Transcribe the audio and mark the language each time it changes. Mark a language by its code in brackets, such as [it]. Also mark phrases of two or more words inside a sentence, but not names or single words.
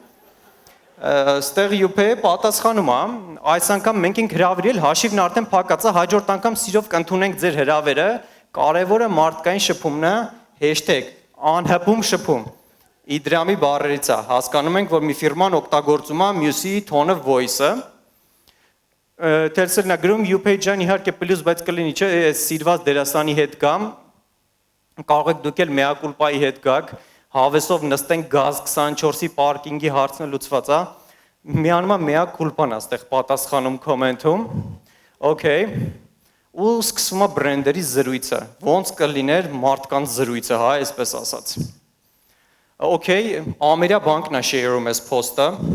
[hy] Ստեղ UPay-ը պատասխանում է, այս անգամ մենք ենք հրավիրել, հաշիվն արդեն փակած է, հաջորդ անգամ սիրով կընդունենք ձեր հրավերը, կարևորը մարդկային շփումն է, #անհպում շփում։ Իդրամի բառերից է, հասկանում ենք, որ մի ֆիրման օգտագործում է մյուսի [en] tone of voice- [hy] ը։ Telcel-ն է գրում UPay ջան, իհարկե պլյուս, բայց կլինի, չէ, սիրված դերասանի հետ գամ, կարող եք դուք էլ mea culpa-ի հետ գաք, հավեսով նստենք գազ 24-ի պարկինգի հարցն լուծված է, միանում է mea culpa-ն է ստեղ պատասխանում կոմենտում, okay, ու սկսում է բրենդերի զրույցը, ոնց կլիներ մարդկանց զրույցը, հա, այսպես ասած։ Okay, Ամերիա բանկն է share-ում այս post-ը,